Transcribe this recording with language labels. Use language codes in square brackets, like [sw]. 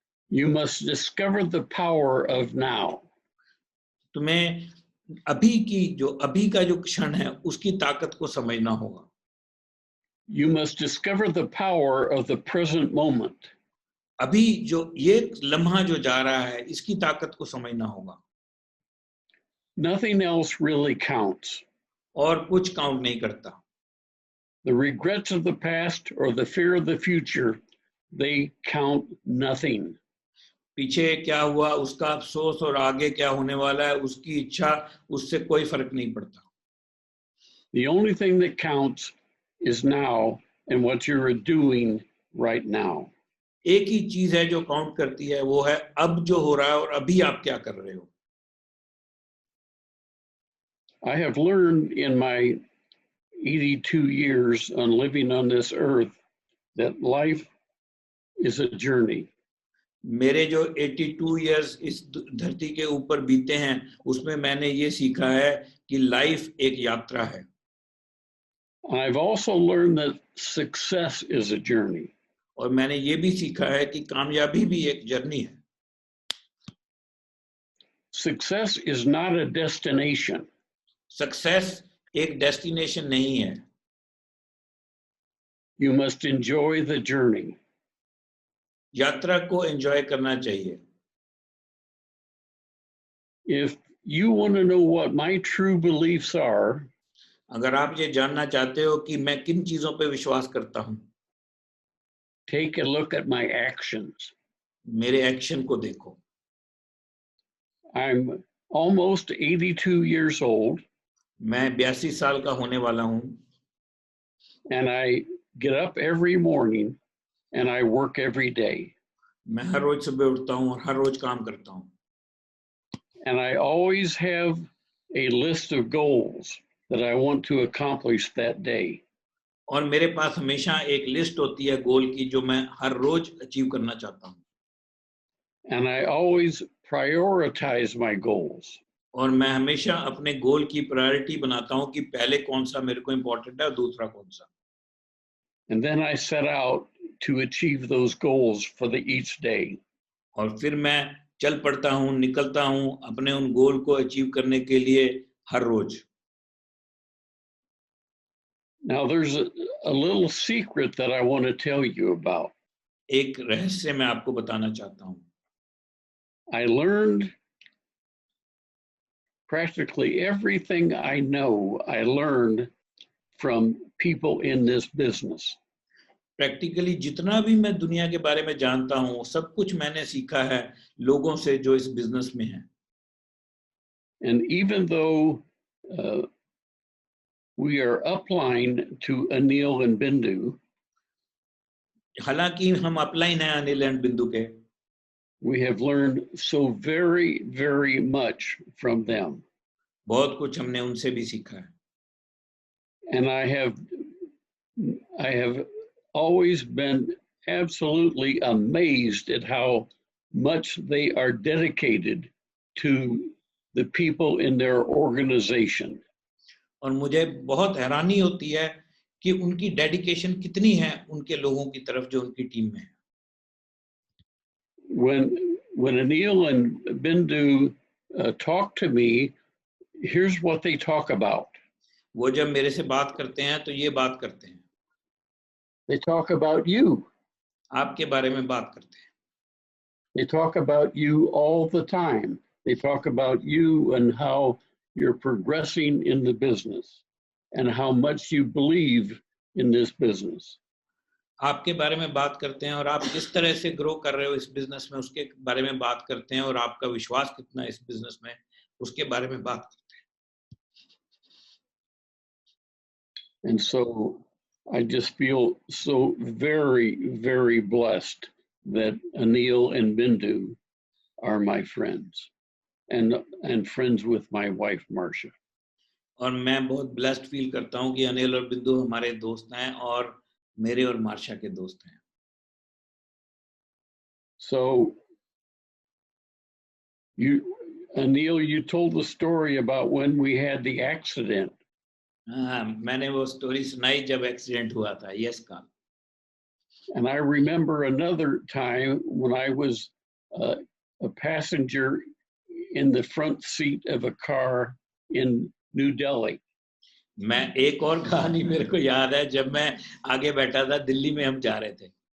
[en] You must discover the power of now. [hi] तुम्हें अभी का जो क्षण है उसकी ताकत को समझना होगा. [en] You must discover the power of the present moment. [hi] अभी जो ये लम्हा जो जा रहा है इसकी ताकत को समझना होगा. [en] Nothing else really counts. [hi] और कुछ काउंट नहीं करता. [en] The regrets of the past or the fear of the future, they count nothing. [hi] पीछे क्या हुआ उसका अफसोस और आगे क्या होने वाला है उसकी इच्छा, उससे कोई फर्क नहीं पड़ता. [en] The only thing that counts is now and what you're doing right now. [hi] एक ही चीज है जो काउंट करती है, वो है अब जो हो रहा है और अभी आप क्या कर रहे हो. [en] I have learned in my 82 years on living on this earth that life is a journey. [hi] मेरे जो 82 इयर्स इस धरती के ऊपर बीते हैं उसमें मैंने ये सीखा है कि लाइफ एक यात्रा है. [en] I've also learned that success is a journey. [hi] और मैंने ये भी सीखा है कि कामयाबी भी एक जर्नी है. [en] Success is not a destination. [hi] Success एक डेस्टिनेशन नहीं है. [en] You must enjoy the journey. [hi] यात्रा को एंजॉय करना चाहिए. [en] If you want to know what my true beliefs are, [hi] अगर आप ये जानना चाहते हो कि मैं किन चीजों पे विश्वास करता हूँ, [en] take a look at my actions. [hi] मेरे एक्शन को देखो. [en] I'm almost 82 years old. [hi] मैं 82 साल का होने वाला हूँ. [en] And I get up every morning and I work every day. [hi] मैं हर रोज सुबह उठता हूँ और हर रोज काम करता हूँ. [en] And I always have a list of goals that I want to accomplish that day. [hi] और मेरे पास हमेशा एक लिस्ट होती है गोल की जो मैं हर रोज अचीव करना चाहता हूँ. [en] And I always prioritize my goals. [hi] और मैं हमेशा अपने गोल की प्रायोरिटी बनाता हूँ कि पहले कौन सा मेरे को इम्पोर्टेंट है और दूसरा कौन सा. [en] And then I set out to achieve those goals for each day. [hi] और फिर मैं चल पड़ता हूँ, निकलता हूँ अपने उन गोल को अचीव करने के लिए हर रोज. [en] Now there's a little secret that I want to tell you about. [hi] एक रहस्य मैं आपको बताना चाहता हूँ. [en] I learned practically everything I know, I learned from people in this business. [hi] Practically जितना भी मैं दुनिया के बारे में जानता हूँ सब कुछ मैंने सीखा है लोगों से जो इस बिजनेस में हैं. [en] And even though we are upline to Anil and Bindu, [hi] हालांकि हम अपलाइन हैं अनिल एंड बिंदु के, [en] we have learned so very, very much from them. [hi] बहुत कुछ हमने उनसे भी सीखा है. [en] And I have always been absolutely amazed at how much they are dedicated to the people in their organization. [hi] और मुझे बहुत हैरानी होती है कि उनकी डेडिकेशन कितनी है उनके लोगों की तरफ जो उनकी टीम में है. [en] When Anil and Bindu talk to me, here's what they talk about. [hi] वो जब मेरे से बात करते हैं तो ये बात करते हैं. [en] They talk about you. [hi] आपके बारे में बात करते हैं. [en] They talk about you all the time. They talk about you and how you're progressing in the business and how much you believe in this business. [hi] आपके बारे में बात करते हैं और आप किस तरह से ग्रो कर रहे हो इस बिजनेस में उसके बारे में बात करते हैं और आपका विश्वास कितना है इस बिजनेस में उसके बारे में बात करते हैं. [en] And so I just feel so very, very blessed that Anil and Bindu are my friends and friends with my wife, Marcia. [hi] और मैं बहुत ब्लेस्ड फील करता हूं कि अनिल और बिंदु हमारे दोस्त हैं और मेरे और मार्शा के दोस्त हैं. [en] So Anil, you told the story about when we had the accident. [hi] हाँ, मैंने वो स्टोरी सुनाई जब एक्सीडेंट हुआ था. [en] Yes Carl. And I remember another time when I was a passenger in the front seat of a car in New Delhi. [hi] मैं एक और कहानी मेरे को याद है जब मैं आगे बैठा था दिल्ली में हम जा रहे थे.